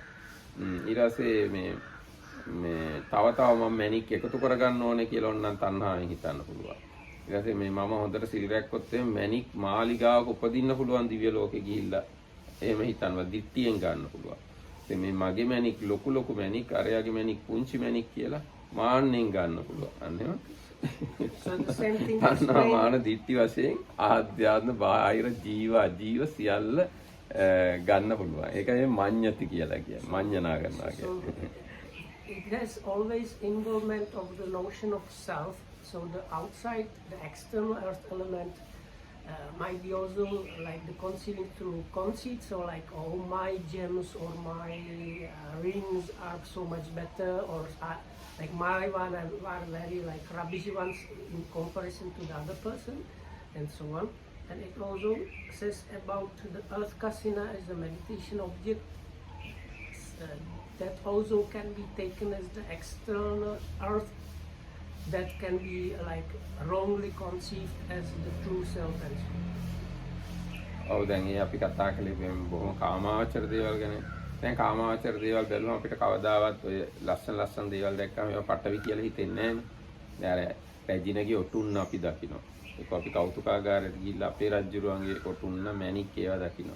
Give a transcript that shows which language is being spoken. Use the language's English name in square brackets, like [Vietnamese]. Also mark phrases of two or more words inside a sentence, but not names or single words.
[Sinhala] ඊට පස්සේ මේ තව මම මැණික් එකතු කරගන්න ඕනේ කියලා ඕනනම් තණ්හාවෙන් හිතන්න පුළුවන්. ඊට පස්සේ මේ මම හොඳට සිල් රැක්කොත් එමේ මැණික් මාලිගාවක උපදින්න පුළුවන් දිව්‍ය ලෝකෙ ගිහිල්ලා එහෙම හිතනවා දිට්ඨියෙන් ගන්න පුළුවන්. මේ මගේ මැණික් ලොකු මැණික් අරයාගේ මැණික් පුංචි මැණික් කියලා මාන්නෙන් ගන්න පුළුවන්. අන්නේම [English] So the same thing [Sinhala] තණ්හා මාන දිට්ඨි වශයෙන් ආධ්‍යාත්ම බාහිර ජීව සියල්ල ගන්න පුළුවන්. ඒකයි මඤ්ඤති කියලා කියන්නේ. මඤ්ඤණා කරනවා කියන්නේ. [English] It has always involvement of the notion of self. So the outside, the external earth element might be also like the conceiving through conceit. So like, oh, my gems or my rings are so much better, or like my one are very like rubbishy ones in comparison to the other person, and so on. And it also says about the earth kasina as a meditation object. That also can be taken as the external earth that can be like wrongly conceived as the true self and so on. [Sinhala] ඔව් දැන් ඒ අපි කතා කළේ බොහොම කාමාවචර දේවල් ගැන. දැන් කාමාවචර දේවල් බැලුවම අපිට කවදාවත් ඔය ලස්සන දේවල් දැක්කම ඒවා පටවි කියලා හිතෙන්නේ නැහැ නේ. දැන් රැජිනගේ ඔටුන්න අපි දකිනවා. ඒක අපි කෞතුකාගාරයට ගිහිල්ලා අපේ රජුරුවන්ගේ ඔටුන්න මැණික් ඒවා දකිනවා.